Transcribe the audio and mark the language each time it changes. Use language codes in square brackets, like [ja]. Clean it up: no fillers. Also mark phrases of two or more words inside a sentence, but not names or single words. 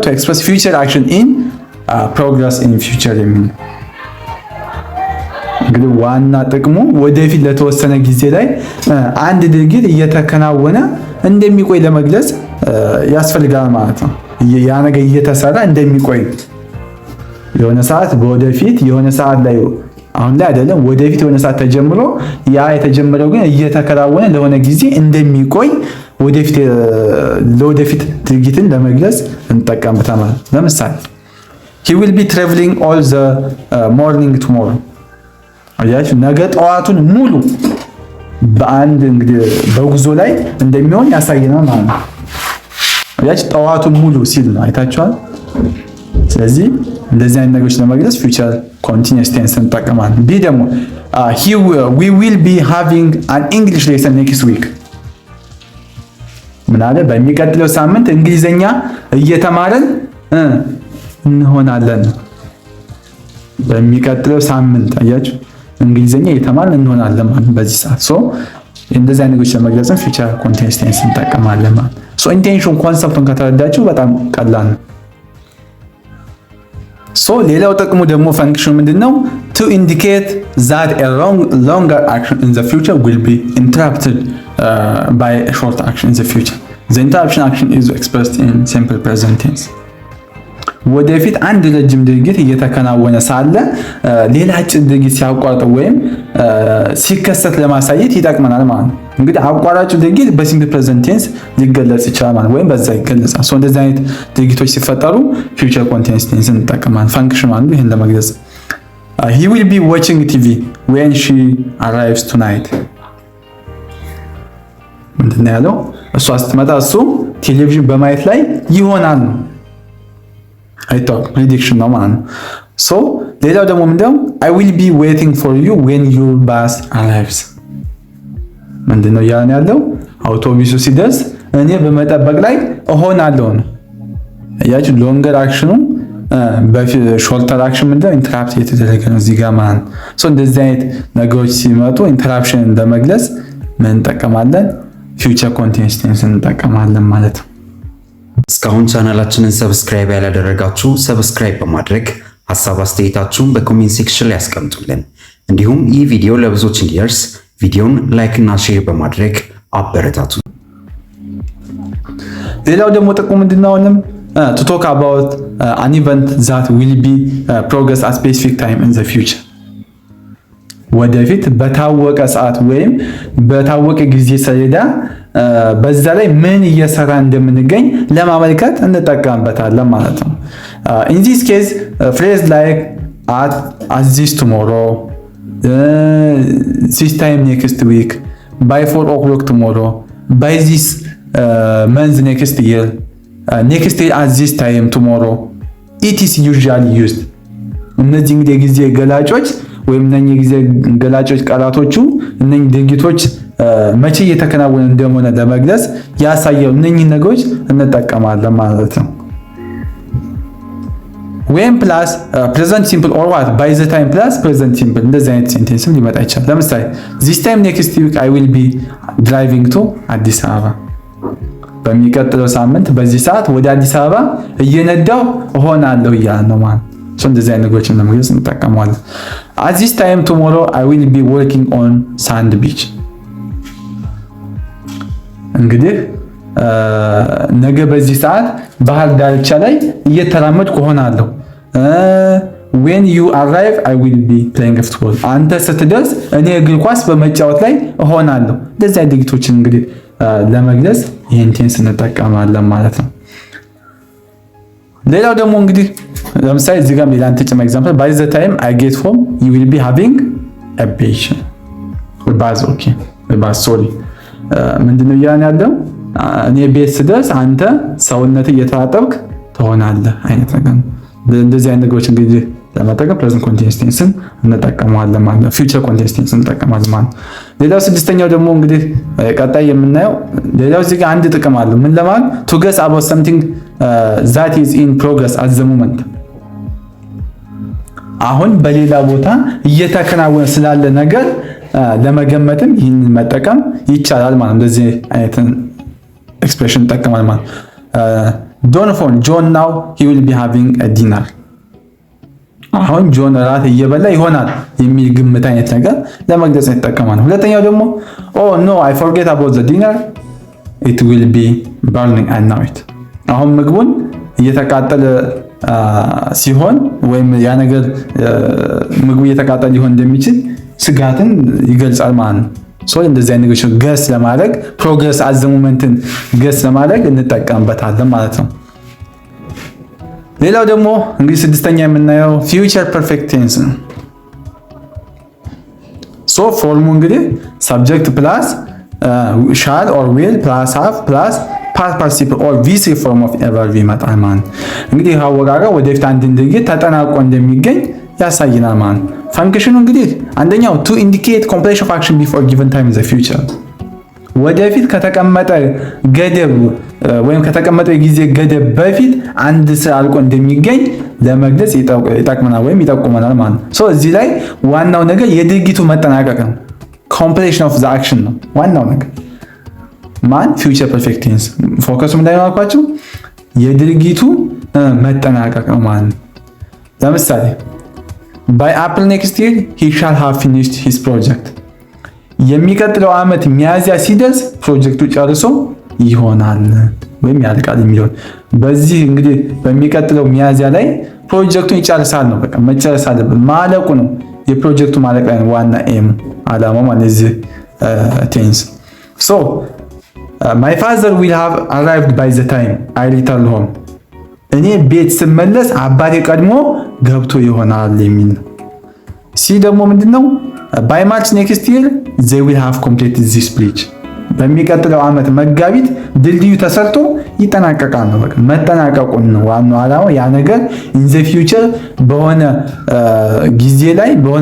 [en] to express future action in progress in future [am] የሚል እንግዲህ ዋና ጥቅሙ ወደፊት ለተወሰነ ጊዜ ላይ አንድ ድርጊት እየተከናወነ እንደሚቆይ ለመግለጽ ያስፈልጋል ማለት ነው። ያ ነገር እየተሰራ እንደሚቆይ የሆነ ሰዓት በወደፊት የሆነ ሰዓት ላይ አሁን ላይ አይደለም፣ ወደፊት የሆነ ሰዓት ተጀምሮ ያ የተጀመረው ግን እየተከናወነ ለሆነ ጊዜ እንደሚቆይ ለወደፊት ድርጊትን ለመግለጽ እንጠቀምበታለን። ለምሳሌ [en] he will be traveling all the morning tomorrow [am] አያችሁ፣ ነገ ጠዋቱን ሙሉ በአንድ እንግዲህ በጉዞ ላይ እንደሚሆን ያሳየናል ማለት ነው። አያችሁ፣ ጠዋቱን ሙሉ ሲል ነው፣ አይታችኋል። ስለዚህ እንደዚህ አይነት ነገሮች ለመግለጽ [en] future continuous tense [am] እንጠቀማለን። ቢ ደግሞ [en] we will be having an English lesson next week [am] ምን አለ? በሚቀጥለው ሳምንት እንግሊዘኛ እየተማረን እንሆናለን። በሚቀጥለው ሳምንት አያችሁ፣ እንግሊዘኛ እየተማረን እንሆናለን ማለት በዚህ ሰዓት። እንደዚህ አይነት ነገሮች ለመግለጽ [en] future continuous tense [am] እንጠቀማለን ማለት ነው። [en] intention concept [am] ከተረዳችሁ በጣም ቀላል ነው። ሌላው ጥቅሙ ደግሞ ፈንክሽኑ ምንድነው? [en] to indicate that a longer action in the future will be interrupted by a short action in the future. The interruption action is expressed in simple present tense. [am] ወደፊት አንድ ረጅም ድርጊት እየተከናወነ ሳለ ሌላ አጭር ድርጊት ሲያቋርጥ ወይም ሲከሰት ለማሳየት ይጠቅመናል ማለት ነው። እንግዲህ አቋራጩ ድርጊት [en] simple present tense [am] ሊገለጽ ይችላል ማለት ወይም በዛ ይገለጻል። እንደዚህ አይነት ድርጊቶች ሲፈጠሩ [en] future continuous tense [am] እንጠቀማለን። ፈንክሽን ማለት ይሄን ለመግለጽ [en] he will be watching TV when she arrives tonight [am] ምንድነው ያለው? እሷ ስትመጣ እሱ ቴሌቪዥን በማየት ላይ ይሆናል ነው፣ አይታወቅም፣ ፕሪዲክሽን ነው ማለት ነው። ሌላው ደግሞ ምንድነው? [en] I will be waiting for you when your bus arrives [am] ምንድነው ያን ያለው? አውቶቡሱ ሲደርስ እኔ በመጠበቅ ላይ እሆናለሁ ነው። ያቺ [en] longer action shorter action [am] ምንድነው? ኢንተራፕት እየተደረገ ነው እዚህ ጋር ማለት ነው። እንደዚህ አይነት ነገሮች ሲመጡ ኢንተራፕሽን ለመግለጽ ምን እንጠቀማለን? [en] future continuous tense [am] እንጠቀማለን ማለት ነው። እስካሁን ቻናላችንን ሰብስክራይብ ያላደረጋችሁ ሰብስክራይብ በማድረግ ሐሳብ አስተያየታችሁን [en] comment section [am] ላይ ያስቀምጡልን። እንዲሁም ይህ ቪዲዮ ለብዙዎች እንዲደርስ ቪዲዮን ላይክ እና ሼር በማድረግ አበረታቱ። ሌላው ደግሞ ጥቅሙ ምንድነው? [en] to talk about an event that will be progress at specific time in the future [am] ወደፊት በታወቀ ሰዓት ወይም በታወቀ ጊዜ ሰሌዳ በዛ ላይ ምን እየሰራ እንደምንገኝ ለማመልከት እንጠቀምበታለን ማለት ነው። [en] in this case phrase like at this tomorrow, this time next week, by 4 o'clock tomorrow, by this month next year, next year at this time tomorrow, it is usually used። [am] እነዚህ እንግዲህ የጊዜ ገላጮች ወይም እነኚህ የጊዜ ገላጮች ቃላቶቹ እነኚህ ድርጊቶች መቼ እየተከናወነ እንደሆነ ለመግለጽ ያሳየው እነኚህ ነገሮች እንጠቀማለን ማለት ነው። [en] when plus present simple or what by the time plus present simple [am] እንደዚህ አይነት ሴንቴንስም ሊመጣ ይችላል። ለምሳሌ [en] this time next week I will be driving to አዲስ አበባ [am] በሚቀጥለው ሳምንት በዚህ ሰዓት ወደ አዲስ አበባ እየነዳው እሆናለሁ እያለ ነው ማለት ነው። እንደዚህ አይነት ነገሮችን ለመግለጽ እንጠቀማለን። [en] at this time tomorrow I will be working on sand beach [am] እንግዲህ ነገ በዚህ ሰዓት ባህር ዳርቻ ላይ እየተራመድኩ እሆናለሁ። [en] when you arrive I will be playing football [am] አንተ ስትደርስ እኔ እግር ኳስ በመጫወት ላይ እሆናለሁ። እንደዚህ አይነት ድርጊቶችን እንግዲህ ለመግለጽ ይሄን ቴንስ እንጠቀማለን ማለት ነው። ሌላው ደግሞ እንግዲህ ለምሳሌ እዚህ ጋር ሌላ ተጨማሪ ኤግዛምፕል [en] by the time I get home you will be having a bath bath okay bath sorry [am] ምንድነው ያን ያለው እኔ ቤት ስደርስ አንተ ሰውነት እየተጣጠብክ ትሆናለህ አይነት ነገር ነው። እንደዚህ አይነት ነገሮች እንግዲህ ለማጠቀም [en] present continuous tense [am] እንጠቀማለን ማለት ነው። [en] future continuous tense [am] እንጠቀማለን ማለት ነው። ሌላው ስድስተኛው ደግሞ እንግዲህ ቀጣይ የምናየው ሌላው እዚህ ጋር አንድ ጥቅም አለው። ምን ለማለት [en] to guess about something that is in progress at the moment [am] አሁን በሌላ ቦታ እየተከናወነ ስላለ ነገር ለመገመትም ይህንን መጠቀም ይቻላል ማለት ነው። እንደዚህ አይነት ኤክስፕሬሽን እንጠቀማለን ማለት [en] John now he will be having a dinner [am] አሁን ጆን ራት እየበላ ይሆናል የሚል ግምት አይነት ነገር ለመግለጽ ይጠቀማል። ሁለተኛው ደግሞ [en] oh no I forget about the dinner it will be burning at night [am] አሁን ምግቡን እየተቃጠለ ሲሆን ወይም ያ ነገር ምግቡ እየተቃጠለ ሊሆን እንደሚችል ስጋትን ይገልጻል ማለት ነው። እንደዚህ አይነት ነገሮች ገስ ለማድረግ [en] progress at the moment [am] ገስ ለማድረግ እንጠቀምበታለን ማለት ነው። ሌላው ደግሞ እንግዲህ ስድስተኛ የምናየው [en] future perfect tense [am] ነው። ፎርሙ እንግዲህ [en] subject plus shall or will plus have plus past participle or VC form of a verb [am] ይመጣል ማለት ነው። እንግዲህ አወቃቀር ወደፊት አንድ ድርጊት ተጠናቆ እንደሚገኝ ያሳየናል ማለት ነው። ፈንክሽኑ እንግዲህ አንደኛው [en] to indicate completion of action before given time in the future [am] ወደፊት ከተቀመጠ ገደብ ወይም ከተቀመጠ የጊዜ ገደብ በፊት አንድ ስራ አልቆ እንደሚገኝ ለመግለጽ ይጠቅመናል ወይም ይጠቁመናል ማለት ነው። እዚህ ላይ ዋናው ነገር የድርጊቱ መጠናቀቅ ነው። [en] completion of the action [am] ነው ዋናው ነገር ማን [en] future perfect tense [am] ፎከሱ ምን ላይ ነው አልኳችሁ የድርጊቱ መጠናቀቅ ነው ማለት ነው። ለምሳሌ [en] by April next year he shall have finished his project [am] የሚቀጥለው ዓመት ሚያዝያ ሲደርስ ፕሮጀክቱ ጨርሶ ይሆናል ወይም ያልቃል የሚለው በዚህ እንግዲህ በሚቀጥለው ሚያዝያ ላይ ፕሮጀክቱን ይጨርሳል ነው በቃ መጨረስ አለበት ማለቁ ነው የፕሮጀክቱ ማለቅ ላይ ነው ዋና ኤም አላማው ማለት ነው ቴንስ [en] my father will have arrived by the time I return home [am] እኔ ቤት ስመለስ አባቴ ቀድሞ ገብቶ ይሆናል የሚል ነው። ሲ ደግሞ ምንድነው [en] by March next year they will have completed this bridge [am] በሚቀጥለው ዓመት መጋቢት ድልድዩ ተሰርቶ ይጠናቀቃል ነው በቃ መጠናቀቁን ነው ዋናው ዓላማው ያ ነገር [en] in the future [am] በሆነ ጊዜ ላይ በሆነ